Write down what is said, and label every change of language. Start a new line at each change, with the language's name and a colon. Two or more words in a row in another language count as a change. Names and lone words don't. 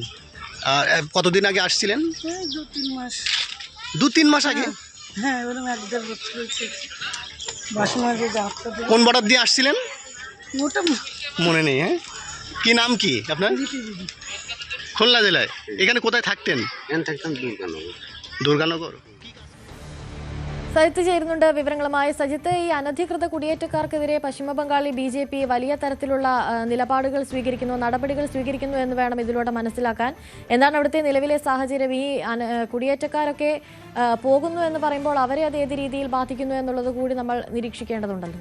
Bangla: আর কতদিন আগে আসছিলেন? 2-3 মাস আগে। হ্যাঁ, ওরকম 1-1.5 বছর হয়েছে। বাসন মাজা কোন বর্ডার দিয়ে আসছিলেন? ওটা মনে নেই। হ্যাঁ, কি নাম কি আপনার? খুলনা জেলায়। এখানে কোথায় থাকতেন? থাকতাম দুর্গানগর।
Malayalam: സജിത്ത് ചേരുന്നുണ്ട് വിവരങ്ങളുമായി. സജിത്ത്, ഈ അനധികൃത കുടിയേറ്റക്കാർക്കെതിരെ പശ്ചിമബംഗാളിൽ ബിജെപി വലിയ തരത്തിലുള്ള നിലപാടുകൾ സ്വീകരിക്കുന്നു, നടപടികൾ സ്വീകരിക്കുന്നു എന്ന് വേണം ഇതിലൂടെ മനസ്സിലാക്കാൻ. എന്താണ് അവിടുത്തെ നിലവിലെ സാഹചര്യം? ഈ കുടിയേറ്റക്കാരൊക്കെ പോകുന്നു എന്ന് പറയുമ്പോൾ അവരെ അത് ഏത് രീതിയിൽ ബാധിക്കുന്നു എന്നുള്ളത് കൂടി നമ്മൾ നിരീക്ഷിക്കേണ്ടതുണ്ടല്ലോ.